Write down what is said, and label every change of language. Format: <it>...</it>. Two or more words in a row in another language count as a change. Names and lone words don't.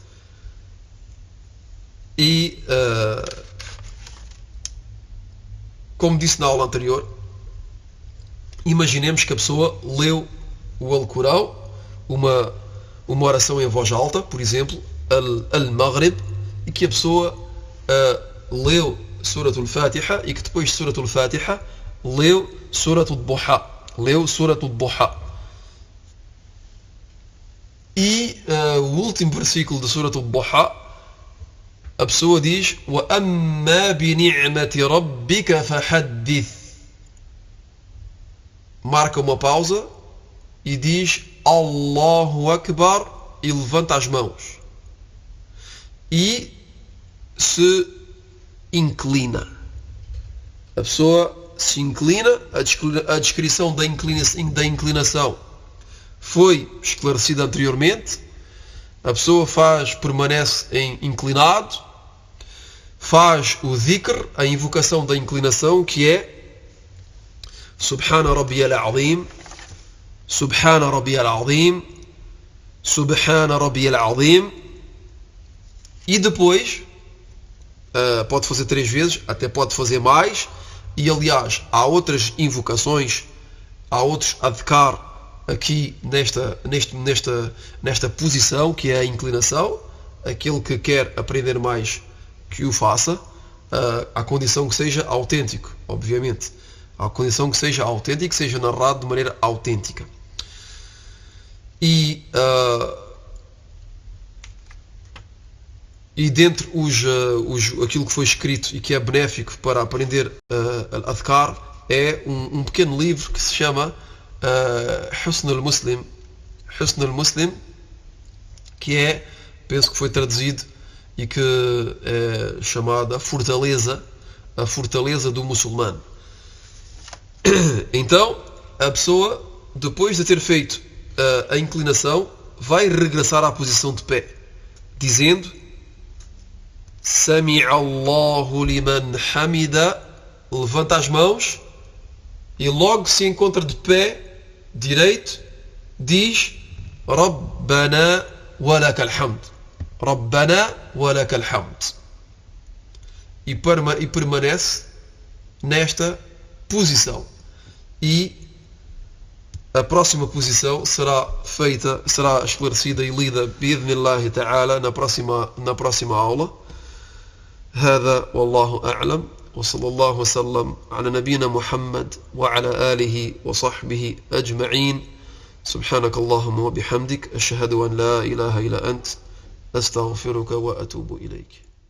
<pt>E como disse na aula anterior, imaginemos que a pessoa leu o Alcorão, uma oração em voz alta, por exemplo, Al-Maghrib, e que a pessoa leu Surat al-Fatiha e que depois de Surat al-Fatiha leu Surat al-Duha. E o último versículo de Surat al-Duha, a pessoa diz:</pt> <ar>وَأَمَّا بِنِعْمَةِ رَبِّكَ فَحَدِّثْ.</ar> <pt>Marca uma pausa e diz Allahu Akbar e levanta as mãos e se inclina. A pessoa se inclina. A descrição da inclinação foi esclarecida anteriormente. A pessoa permanece inclinado, faz o dhikr, a invocação da inclinação, que é</pt> <ar>سبحان ربي العظيم، سبحان ربي العظيم، سبحان ربي العظيم,</ar> <pt>e depois pode fazer 3 vezes, até pode fazer mais, e aliás há outras invocações, há outros adhkar aqui nesta posição, que é a inclinação. Aquele que quer aprender mais, que o faça, à condição que seja autêntico, obviamente. À condição que seja autêntico, que seja narrado de maneira autêntica. E dentre aquilo que foi escrito e que é benéfico para aprender Adhkar é um pequeno livro que se chama Husn al-Muslim, que é, penso que foi traduzido e que é chamada a fortaleza do muçulmano. Então a pessoa, depois de ter feito a inclinação, vai regressar à posição de pé, dizendo</pt> <ar>سمع الله لمن حمده,</ar> <pt>levanta as mãos e logo se encontra de pé direito, diz</pt> <ar>ربنا ولك الحمد، ربنا ولك الحمد,</ar> <pt>e permanece nesta posição. E a próxima posição será esclarecida e lida</pt> <ar>بإذن الله تعالى</ar> <pt>na próxima aula.</pt> <ar>هذا والله أعلم وصلى الله وسلم على نبينا محمد وعلى آله وصحبه أجمعين. سبحانك اللهم وبحمدك أشهد أن لا إله إلا أنت أستغفرك وأتوب إليك.</ar>